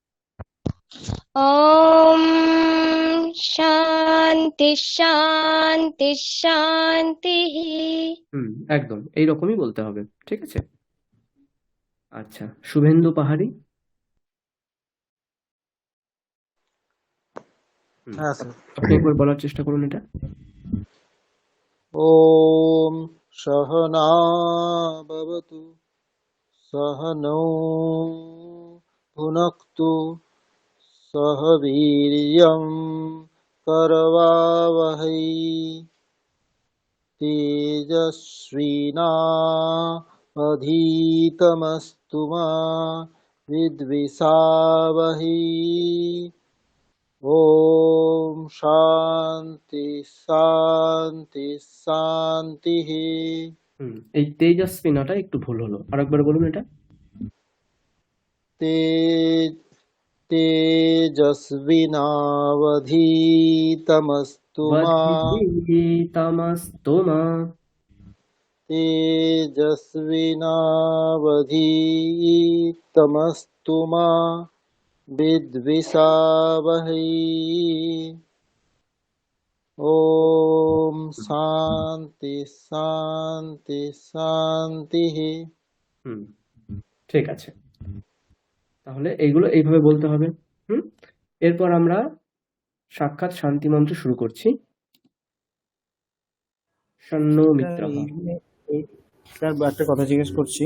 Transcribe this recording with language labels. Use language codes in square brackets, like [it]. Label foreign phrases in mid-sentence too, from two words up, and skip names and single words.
[sa] ॐ শান্তি শান্তি শান্তিः [bn] একদম এইরকমই বলতে হবে। ঠিক আছে। আচ্ছা, শুভেন্দু পাহাড়ি, হ্যাঁ স্যার। আপনি একবার বলার চেষ্টা করুন এটা। [sa] ওম সহনা ভবতু सहनौ भुनक्तु सह वीर्यं करवावहै तेजस्विनावधीतमस्तु मा विद्विषावहै ॐ शान्ति शान्ति शान्तिः। [bn] এই তেজস্বিনাটা একটু ভুল হলো, আরেকবার বলুন এটা। [sa] तेजस्विनावधीतमस्तु मा वधीतमस्तु मा तेजस्विनावधीतमस्तु मा विद्विषावहै ॐ शान्ति शान्ति शान्तिः। [bn] ঠিক আছে, তাহলে এইগুলো এইভাবে বলতে হবে। এরপর আমরা সাক্ষাৎ শান্তি মন্ত্র শুরু করছি। [sa] শন্ন মিত্রঃ। [bn] স্যার একটা কথা জিজ্ঞেস করছি।